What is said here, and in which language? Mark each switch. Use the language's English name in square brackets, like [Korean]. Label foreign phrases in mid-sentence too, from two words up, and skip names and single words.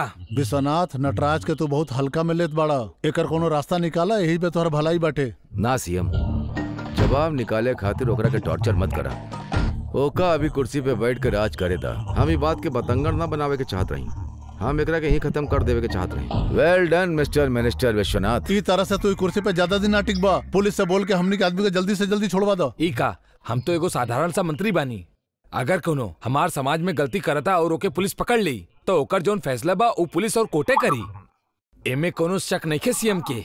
[Bhojpuri] विश्वनाथ नटराज के तू बहुत हल्का में लेत बाड़ा। एकर कोनो रास्ता निकाला, यही पे तोहर भलाई बाटे। ना सीएम, जवाब निकाले खातिर ओकरा के टॉर्चर मत करा। ओका अभी कुर्सी पे बैठ कर राज करे था। हम ई बात के बतंगड़ ना बनावे के चाहत रही, हम एकरा के ही खत्म कर देवे के चाहत रही। [English] Well done Mister Minister Vishwanath. [Bhojpuri] ई तरह से तू कुर्सी पे ज्यादा दिन ना टिकबा। पुलिस से बोल के हमनी के आदमी को जल्दी से जल्दी छोड़वा दो। ई का, हम तो एगो साधारण सा मंत्री बानी। अगर कोनो हमार समाज में गलती करता और ओके पुलिस पकड़ ली तो ओकर जोन फैसला बा वो पुलिस और कोर्टे करी। एमे कोनो शक नहीं है सीएम के।